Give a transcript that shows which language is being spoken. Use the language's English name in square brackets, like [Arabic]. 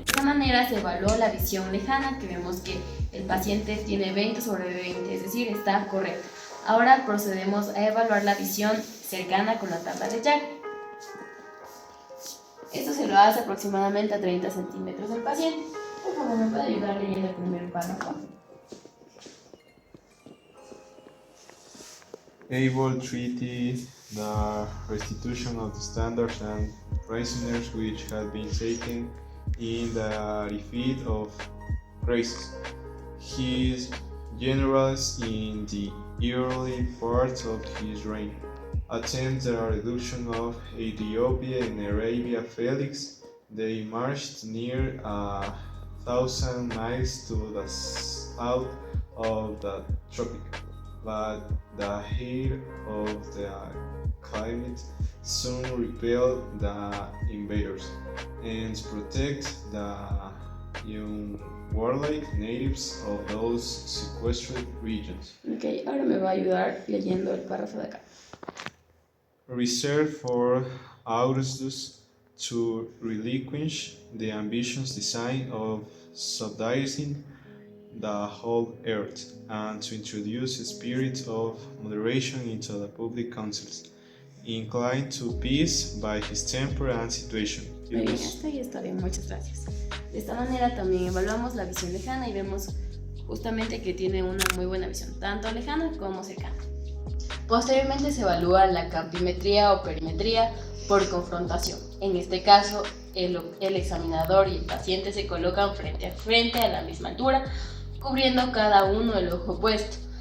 [Spanish] De esta manera se evaluó la visión lejana, que vemos que el paciente tiene 20/20, es decir, está correcto. Ahora procedemos a evaluar la visión cercana con la tabla de Jack. Esto se lo hace aproximadamente a 30 centímetros del paciente. Por favor, ¿me puede ayudar leyendo el primer párrafo? [English] Able treated the restitution of the standards and prisoners which had been taken in the defeat of races. His generals in the early part of his reign attempted the reduction of Ethiopia and Arabia Felix. They marched near 1,000 miles to the south of the tropic, but the heat of the climate soon repelled the invaders and protect the warlike natives of those sequestered regions. [Spanish] Ok, ahora me va a ayudar leyendo el párrafo de acá. [English] Reserved for Augustus to relinquish the ambitious design of subdividing the whole earth and to introduce a spirit of moderation into the public councils, inclined to peace by his temper and situation. [Spanish] Muy bien, hasta ahí está bien, muchas gracias. De esta manera también evaluamos la visión lejana y vemos justamente que tiene una muy buena visión, tanto lejana como cercana. Posteriormente se evalúa la campimetría o perimetría por confrontación. En este caso, el examinador y el paciente se colocan frente a frente a la misma altura, cubriendo cada uno el ojo opuesto.